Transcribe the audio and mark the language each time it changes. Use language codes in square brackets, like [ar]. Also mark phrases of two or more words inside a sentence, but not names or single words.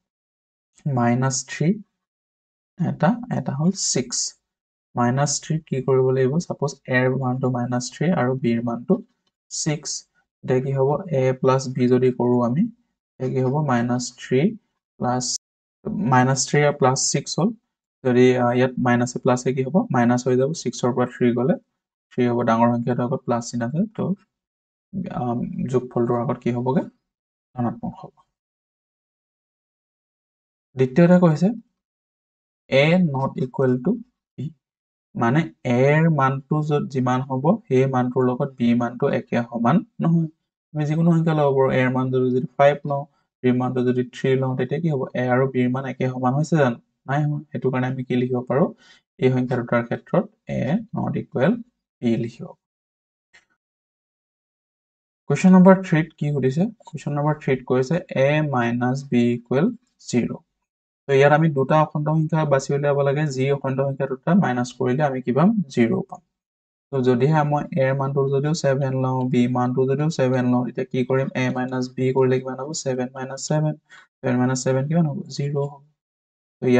[as] -3 এটা হ'ল 6 -3 কি কৰিব লাগিব সাপোজ a ৰ মানটো -3 আৰু b ৰ মানটো 6 এতিয়া কি হ'ব a + b যদি কৰোঁ আমি তেতিয়া কি হ'ব -3 আৰু +6 হ'ল যদি ইয়াত মাইনাছে প্লাছে কি হ'ব মাইনাছ হৈ যাব 6 ৰ পৰা 3 গ'লে 3 হ'ব ডাঙৰ সংখ্যাটোৰ আগত প্লাছ চিন আছে তো যোগফলটোৰ আগত কি হ'বগে ধনাত্মক হ'ব দ্বিতীয়তে কৈছে a [en] not equal to b [as] মানে a ৰ মানটো যিমান হ'ব সেই মানটোৰ লগত b মানটো একে সমান নহয় আমি যিকোনো সংখ্যা ল'ব পাৰোঁ a ৰ মান যদি 5 লওঁ b ৰ মানটো যদি 3 লওঁ তেতিয়া কি হ'ব a আৰু b ৰ মান একে সমান হৈছে জানো নাই হোৱা সেইটো কাৰণে আমি কি লিখিব পাৰোঁ এই সংখ্যা দুটাৰ ক্ষেত্ৰত a [en] not equal b [as] লিখিব [en] Question number 3 [as] কি সুধিছে [en] Question number 3 [as] কৈছে a - b = 0 তো ইয়াত আমি দুটা অখণ্ড সংখ্যা বাছি উলিয়াব লাগে যি অখণ্ড সংখ্যা দুটা মাইনাছ কৰিলে আমি কি পাম 0 পাম তো যদিহে মই a ৰ মানটো যদিও 7 লওঁ b মানটো যদিও 7 লওঁ তেতিয়া কি কৰিম a - b কৰিলে কিমান হ'ব 7 - 7 7 - 7 কিমান হ'ব 0 হ'ব তো ইয়াত